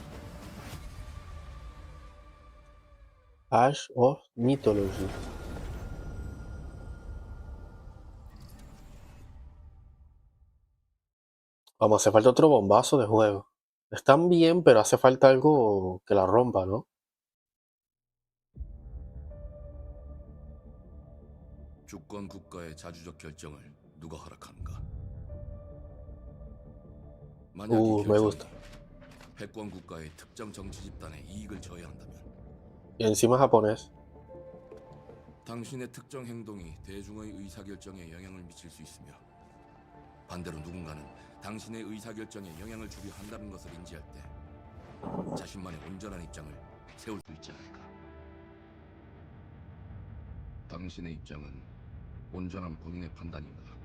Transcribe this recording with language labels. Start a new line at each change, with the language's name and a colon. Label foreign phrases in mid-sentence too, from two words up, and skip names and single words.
Spanish: Ash of Mythology. Vamos, hace falta otro bombazo de juego. Están bien, pero hace falta algo que la rompa, ¿no?
Korean: 주권 국가의 자주적 결정을 누가 허락하는가? 만약 이
Spanish: me gusta.
Korean: 결정이 패권 국가의 특정 정치 집단의 이익을 저해한다면
Spanish: Y encima japonés.
Korean: 당신의 특정 행동이 대중의 의사결정에 영향을 미칠 수 있으며 반대로 누군가는 당신의 의사결정에 영향을 주려 한다는 것을 인지할 때 자신만의 온전한 입장을 세울 수 있지 않을까? 당신의 입장은 온전한 본인의 판단인가?